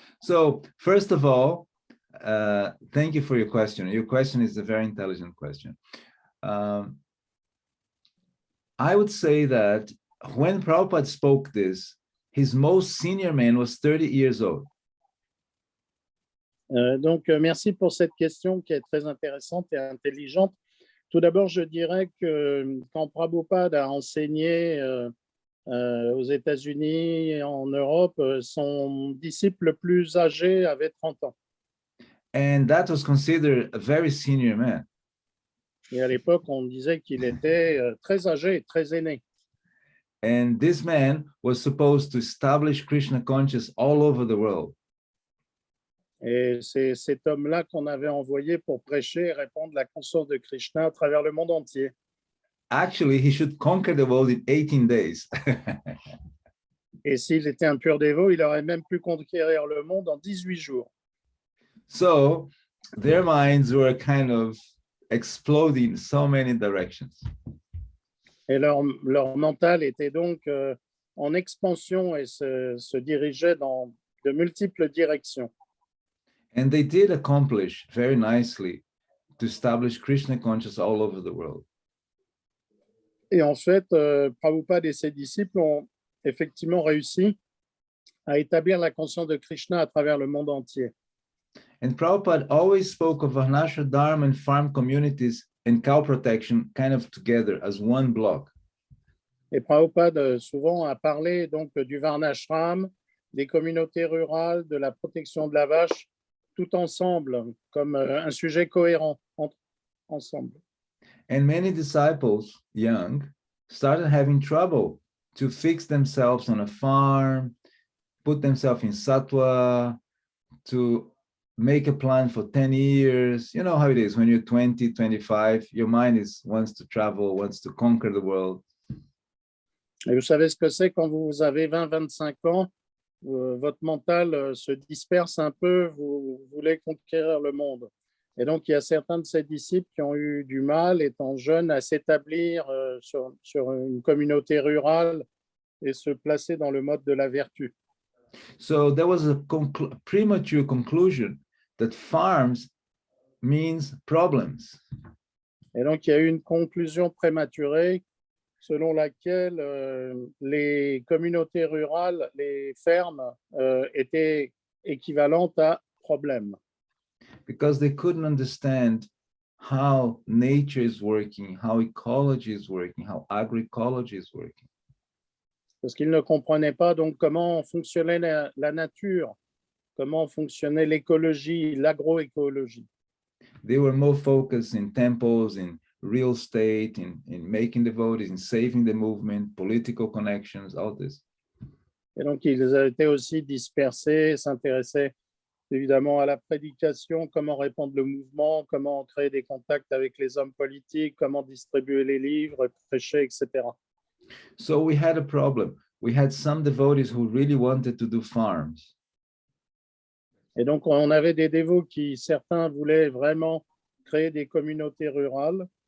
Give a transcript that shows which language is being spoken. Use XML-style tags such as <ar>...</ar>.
<en>So first of all, thank you for your question. Your question is a very intelligent question. I would say that when Prabhupada spoke this, his most senior man was 30 years old.</en> <fr>Donc, merci pour cette question qui est très intéressante et intelligente. Tout d'abord, je dirais que quand Prabhupada a enseigné aux États-Unis et en Europe, son disciple le plus âgé avait 30 ans.</fr> <en>And that was considered a very senior man.</en> <fr>Et à l'époque, on disait qu'il était très âgé, très aîné.</fr> <en>And this man was supposed to establish Krishna consciousness all over the world.</en> <fr>Et c'est cet homme-là qu'on avait envoyé pour prêcher et répandre la conscience de Krishna à travers le monde entier.</fr> <en>Actually, he should conquer the world in 18 days.</en> <fr>Et s'il était un pur dévot, il aurait même pu conquérir le monde en 18 jours.</fr> <en>So their minds were kind of exploding in so many directions.</en> <fr>Et leur mental était donc en expansion et se dirigeait dans de multiples directions.</fr> <en>And they did accomplish very nicely to establish Krishna consciousness all over the world.</en> <fr>Et en fait, Prabhupada et ses disciples ont effectivement réussi à établir la conscience de Krishna à travers le monde entier.</fr> <en>And Prabhupada always spoke of Varnashram Dharma and farm communities and cow protection kind of together as one block.</en> <fr>Et Prabhupada souvent a parlé donc du Varnashram, des communautés rurales, de la protection de la vache, tout ensemble, comme un sujet cohérent ensemble.</fr> <en>And many disciples, young, started having trouble to fix themselves on a farm, put themselves in sattva, to make a plan for 10 years. You know how it is when you're 20, 25, your mind wants to travel, wants to conquer the world.</en> <fr>Et vous savez ce que c'est quand vous avez 20, 25 ans, votre mental se disperse un peu, vous voulez conquérir le monde. Et donc, il y a certains de ses disciples qui ont eu du mal, étant jeunes, à s'établir sur une communauté rurale et se placer dans le mode de la vertu.</fr> <en>So there was a premature conclusion that farms means problems.</en> <fr>Et donc, il y a eu une conclusion prématurée selon laquelle les communautés rurales, les fermes, étaient équivalentes à problèmes.</fr> <en>Because they couldn't understand how nature is working, how ecology is working, how agroecology is working.</en> <fr>Parce qu'ils ne comprenaient pas donc comment fonctionnait la nature, comment fonctionnait l'écologie, l'agroécologie.</fr> <en>They were more focused in temples, in real estate, in making devotees, in saving the movement, political connections, all this.</en> <fr>Et donc, ils étaient aussi dispersés, s'intéressaient évidemment à la prédication, comment répandre le mouvement, comment créer des contacts avec les hommes politiques, comment distribuer les livres, prêcher, etc.</fr> <en>So we had a problem. We had some devotees who really wanted to do farms.</en> <fr>Et donc, on avait des dévots qui, certains voulaient vraiment créer des communautés rurales.</fr>